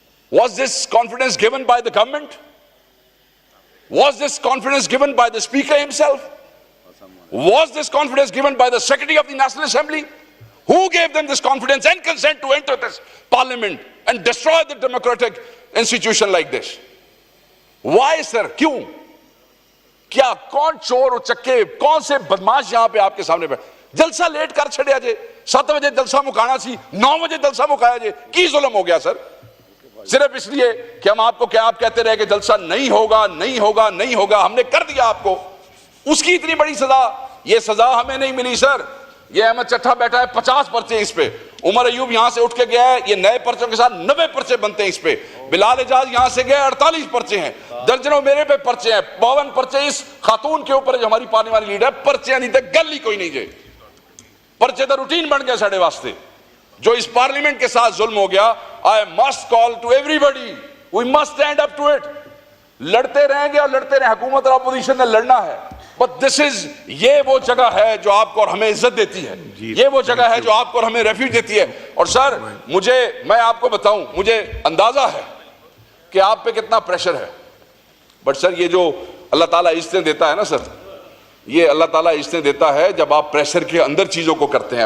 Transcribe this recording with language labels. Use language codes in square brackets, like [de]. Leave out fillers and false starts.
[en] Was this confidence given by the government? Was this confidence given by the speaker himself? Was this confidence given by the secretary of the National Assembly? Who gave them this confidence and consent to enter this parliament and destroy the democratic institution like this? Why sir? [ur] کیوں؟ کیا کون چور و چکے، کون سے بدماش یہاں پہ آپ کے سامنے بیٹھے؟ [pa] جلسہ لیٹ کر چھڑیا جے، 7 بجے جلسہ مکانا سی، 9 بجے جلسہ مکایا جے. کی ظلم ہو گیا سر؟ [ur] صرف اس لیے کہ ہم آپ کو کیا آپ کہتے رہے کہ جلسہ نہیں ہوگا نہیں ہوگا نہیں ہوگا، ہم نے کر دیا آپ کو. اس کی اتنی بڑی سزا، یہ سزا ہمیں نہیں ملی سر، یہ احمد چٹھا بیٹھا ہے 50 پرچے اس پہ, عمر ایوب یہاں سے اٹھ کے گیا ہے, یہ نئے پرچوں کے ساتھ 90 پرچے بنتے ہیں اس پہ, بلال اعجاز یہاں سے گیا 48 پرچے ہیں, درجنوں میرے پہ پرچے ہیں, 52 پرچے اس خاتون کے اوپر جو ہماری پارلیمانی لیڈر ہے, پرچے نہیں تھے [pa] گل ہی کوئی نہیں جے, [ur] پرچے تو روٹین بن گیا [pa] ساڑھے واسطے. [ur] جو اس پارلیمنٹ کے ساتھ ظلم ہو گیا, [en] I must call to everybody, we must stand up to it. [ur] لڑتے رہیں گے اور لڑتے رہیں, حکومت اور اپوزیشن نے لڑنا ہے, [en] but this is, [ur] یہ وہ جگہ ہے جو آپ کو اور ہمیں عزت دیتی ہے, یہ وہ جگہ ہے جو آپ کو اور ہمیں ریفیوج دیتی ہے. اور سر میں آپ کو بتاؤں, مجھے اندازہ ہے کہ آپ پہ کتنا پریشر ہے, بٹ سر یہ جو اللہ تعالیٰ عزتیں دیتا ہے نا سر, یہ اللہ تعالیٰ عزتیں دیتا ہے جب آپ پریشر کے اندر چیزوں کو کرتے ہیں.